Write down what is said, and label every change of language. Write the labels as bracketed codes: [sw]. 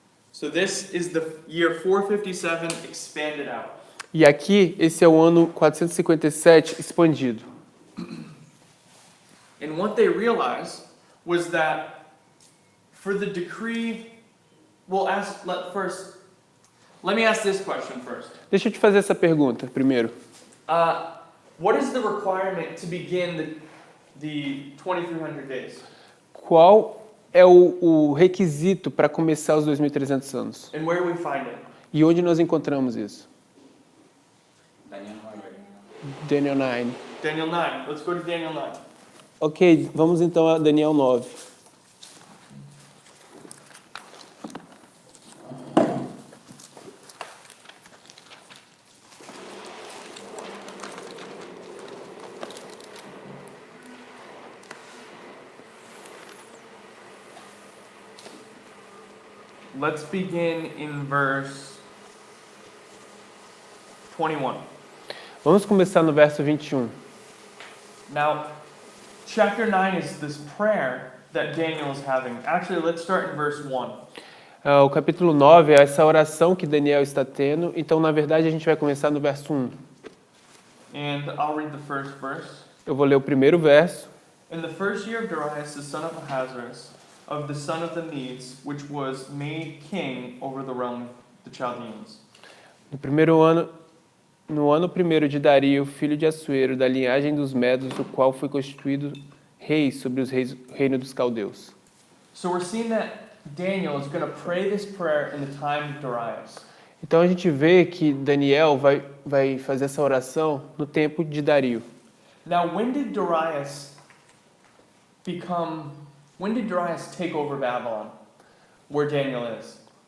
[en] So this is the year 457 expanded out. [pt] E aqui, esse é o ano 457 expandido. [en] And what they realized was that for the decree, let me ask this question first. [pt] Deixa eu te fazer essa pergunta primeiro. [en] What is the requirement to begin the 2300 days? [pt] Qual é o requisito para começar os 2.300 anos? [en] And where do we find it? [pt] E onde nós encontramos isso? [en] Daniel 9. Daniel 9. Let's go to Daniel 9. [pt] Ok, vamos então a Daniel 9. [en] Let's begin in verse 21. [pt] Vamos começar no verso 21. [en] Now, chapter 9 is this prayer that Daniel is having. Actually, let's start in verse 1. [pt] O capítulo 9 é essa oração que Daniel está tendo. Então, na verdade, a gente vai começar no verso 1. [en] And I'll read the first verse. [pt] Eu vou ler o primeiro verso. [en] In the first year of Darius, the son of Ahasuerus, of the son of the Medes, which was made king over the realm of the Chaldeans. [pt] No ano primeiro de Dario, filho de Assuero, da linhagem dos Medos, o qual foi constituído rei sobre os reino dos caldeus. [en] So we're seeing that Daniel is going to pray this prayer in the time of Darius. [pt] Então a gente vê que Daniel vai fazer essa oração no tempo de Dario. [en] Now, when did Darius take over Babylon, where Daniel is?